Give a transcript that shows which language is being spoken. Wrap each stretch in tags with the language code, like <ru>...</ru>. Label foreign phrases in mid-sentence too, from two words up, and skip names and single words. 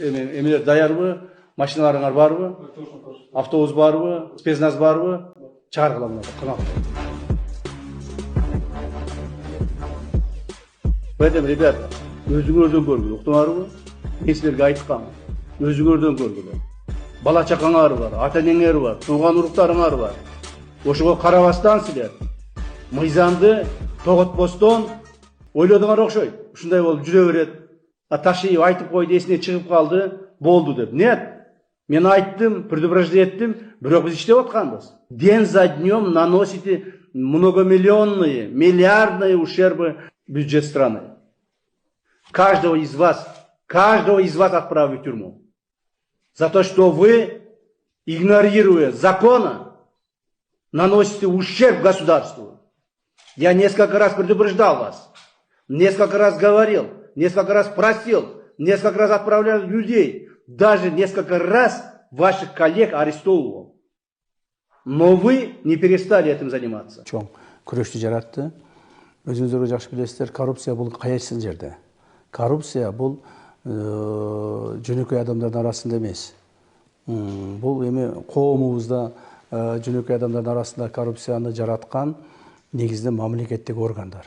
<ky>Emелер даярбы, машиналарыңар барбы, автобус барбы, спецназ барбы, чыгаргыла кунак.</ky> <ru>Поэтому, ребята,</ru> <ky>өзүңөрдөн көргүлө, уктуңарбы? Мен силерге айткам, өзүңөрдөн көргүлө. Бала чакаңар бар, ата энеңер бар, тууган уруктарыңар бар. Ошого карабастан силер мыйзамды тоготпостон ойлодуңар окшойт. Ушундай болуп жүрө берет. Ташиев айтып койду, эсине чыгып калды, болду деп. Нет, мен айттым, предупреждение еттим, бирок биз иштеп атканбыз.</ky> <ru>День за днем наносите многомиллионные, миллиардные ущербы в бюджет страны. Каждого из вас отправлю в тюрьму. За то, что вы, игнорируя закона, наносите ущерб государству. Я несколько раз предупреждал вас, несколько раз говорил, несколько раз просил, несколько раз отправлял людей, даже несколько раз ваших коллег арестовывал. Но вы не перестали этим заниматься.</ru> <ky>Чоң күрөштү жаратты. Өзүңүздөр жакшы билесиздер, коррупция бул кайсы жерде? Коррупция бул жөнөкөй адамдардын арасында эмес. Бул эми коомубузда жөнөкөй адамдардын арасында коррупцияны жараткан негизинен мамлекеттик органдар.</ky>